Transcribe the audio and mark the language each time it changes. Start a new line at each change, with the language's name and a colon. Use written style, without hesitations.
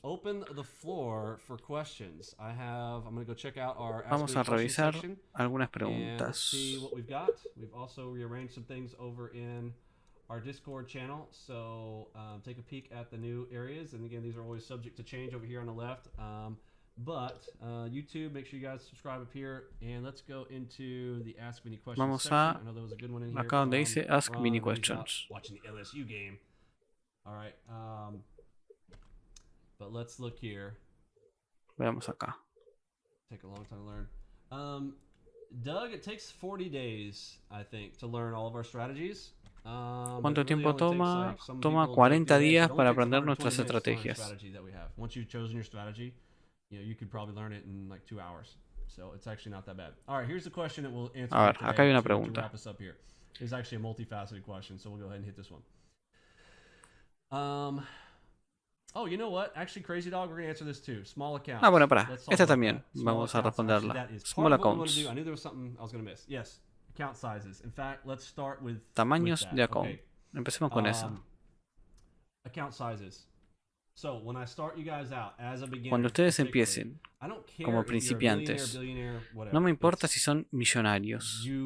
English: Open the floor for questions. I'm going to go check out our
Spanish: Vamos a revisar algunas preguntas.
English: See what we've got. We've also rearranged some things over in our Discord channel. So take a peek at the new areas. And again, these are always subject to change over here on the left. But YouTube, make sure you guys subscribe up here. And let's go into the Ask Vinny Questions
Spanish: Vamos
English: section.
Spanish: a
English: I know there was a good one in here.
Spanish: acá donde dice Ask Vinny Questions.
English: Watching the LSU game. All right, but let's look here.
Spanish: Veamos acá.
English: Take a long time to learn. Doug, it takes 40 days, I think, to learn all of our strategies.
Spanish: ¿Cuánto tiempo toma? Toma 40 días para aprender nuestras estrategias.
English: Once you've chosen your strategy, you could probably learn it in like 2 hours. So it's actually not that bad. All right, here's the question that we'll answer.
Spanish: A ver, acá hay una pregunta.
English: To wrap us up here. It's actually a multifaceted question, so we'll go ahead and hit this one. Oh, you know what? Actually, Crazy Dog, we're going to answer this too. Small accounts.
Spanish: Ah, bueno, pará. Esta también. Vamos a responderla.
English: Small accounts. I knew there was something I was going to miss. Yes. Account sizes. In fact, let's start with
Spanish: tamaños de account. Okay. Empecemos con eso.
English: Account sizes. So, when I start you guys out as a beginner,
Spanish: cuando ustedes empiecen como principiantes, no me importa si son millonarios.